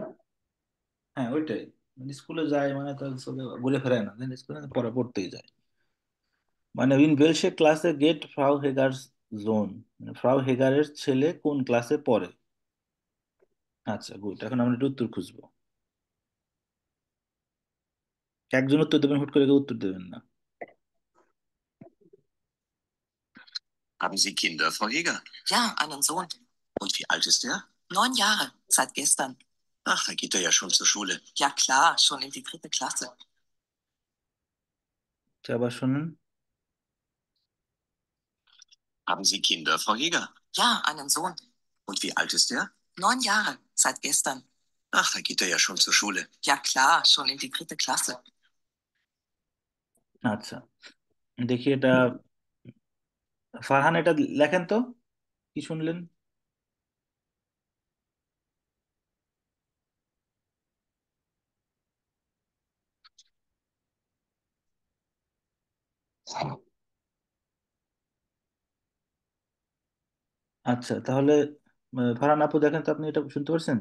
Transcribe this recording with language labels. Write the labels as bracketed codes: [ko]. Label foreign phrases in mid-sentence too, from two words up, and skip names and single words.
[bn] হ্যাঁ ওইটাই, মানে স্কুলে যায় মানে তো আসলে ঘুরে ফেরায় না, স্কুলে পড়া পড়তেই যায়। মানে [de] In welche Klasse geht Frau Heger Sohn, [bn] মানে ফ্রাউ হেগারের ছেলে কোন ক্লাসে পড়ে। আচ্ছা গুড, এখন আমরা একটা উত্তর খুঁজবো। একজন উত্তর দেবেন, হুট করে কেউ উত্তর দেবেন না। [de] Haben Sie Kinder, Frau Heger? Ja, einen Sohn. Und wie alt ist er? 9 Jahre, seit gestern. Ach, da geht er ja schon zur Schule. Ja klar, schon in die 3. Klasse. [bn] আচ্ছা, আবার শোনেন। [de] Haben Sie Kinder, Frau Heger? Ja, einen Sohn. Und wie alt ist er? 9 Jahre, seit gestern. Ach, da geht er ja schon zur Schule. Ja klar, schon in die 3. Klasse. [bn] আচ্ছা দেখি এটা, ফারহান এটা লেখেন তো, কি শুনলেন? আচ্ছা তাহলে ফারহান আপু দেখেন তো, আপনি এটা শুনতে পারছেন?